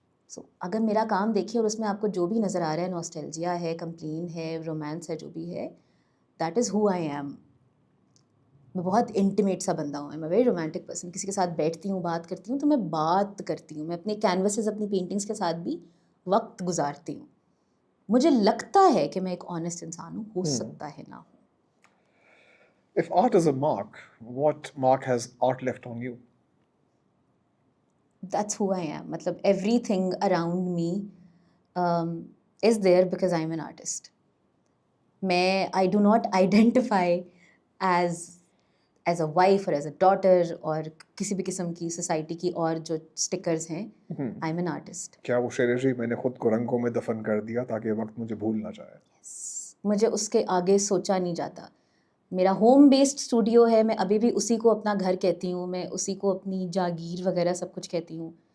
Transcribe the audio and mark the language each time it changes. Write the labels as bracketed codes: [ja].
[ur] سو اگر میرا کام دیکھیے اور اس میں آپ کو جو بھی نظر آ رہا ہے, نوسٹیلجیا ہے, کمپلین ہے, رومانس ہے, جو بھی ہے, [en] That is who I am. [ur] میں بہت انٹیمیٹ سا بندہ ہوں, میں [en] Very romantic person. [ur] کسی کے ساتھ بیٹھتی ہوں, بات کرتی ہوں تو میں بات کرتی ہوں. میں اپنے کینوسز, اپنی پینٹنگس کے ساتھ بھی وقت گزارتی ہوں. مجھے لگتا ہے کہ میں ایک آنیسٹ انسان ہوں, ہو سکتا ہے نہ ہوں. [en] If art is a mark, what mark has art left on you? That's who I am. [ur] مطلب [en] everything around me is there because I'm an artist. I do not identify as a wife or as a daughter [ur] اور کسی بھی قسم کی society کی اور جو stickers ہیں. [en] I'm an artist. [ur] کیا وہ شعر جی, میں نے خود کو رنگوں میں دفن کر دیا تاکہ وقت مجھے بھول نہ جائے. مجھے اس کے آگے سوچا نہیں جاتا. میرا ہوم بیسڈ اسٹوڈیو ہے, میں ابھی بھی اسی کو اپنا گھر کہتی ہوں, میں اسی کو اپنی جاگیر وغیرہ سب کچھ کہتی ہوں.